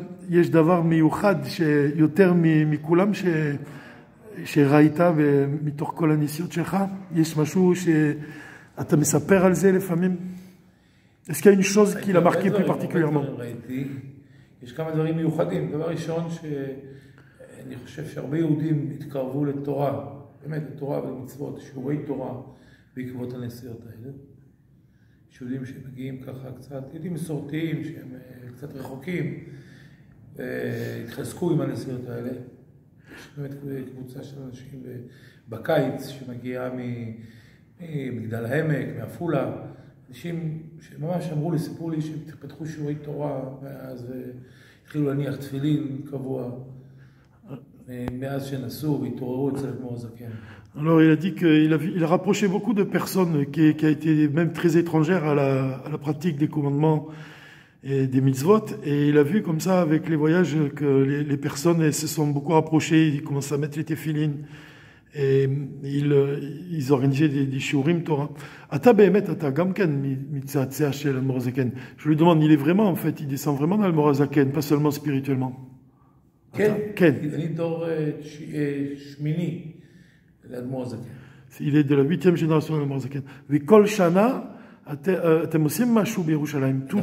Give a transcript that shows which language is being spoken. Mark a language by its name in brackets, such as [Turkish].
[Hebrew] יש דבר מיוחד שיותר מכולם שראית מתוך כל הנסיעות שלך? יש משהו שאתה מספר על זה לפעמים? [French] Est-ce qu'il y a une chose qui l'a marqué plus particulièrement? [Hebrew] יש כמה דברים מיוחדים. דבר ראשון, שאני חושב שהרבה יהודים התקרבו לתורה, באמת לתורה ולמצוות, שיעורי תורה בעקבות הנסיעות האלה. יש יהודים שמגיעים ככה קצת, יהודים מסורתיים שהם קצת רחוקים, והתחזקו עם הנסיעות האלה. יש באמת קבוצה של אנשים בקיץ שמגיעה ממגדל העמק, מעפולה, אנשים שממש אמרו לי, סיפרו לי שפתחו שיעורי תורה, ואז התחילו להניח תפילין קבוע, מאז שנסעו והתעוררו אצל אדמו"ר הזקן. [French] Alors il a dit qu'il a rapproché beaucoup de personnes qui a été même très étrangères à la pratique des commandements et des mitzvot, et il a vu comme ça avec les voyages que les personnes se sont beaucoup rapprochées, ils commencent à mettre les téfilines, et ils organisaient des shiurim Torah. [Hebrew] Ata behemet ata gam ken mitzatzea shel Admor Hazaken. [French] Je lui demande, il est vraiment en fait, il descend vraiment dans l'Admor Hazaken, pas seulement spirituellement. [Hebrew] כן, אני דור שמיני לאדמו"ר הזקן. [French] Il est de la 8e génération de l'Admor Hazaken. [Hebrew] וכל שנה אתם עושים משהו בירושלים.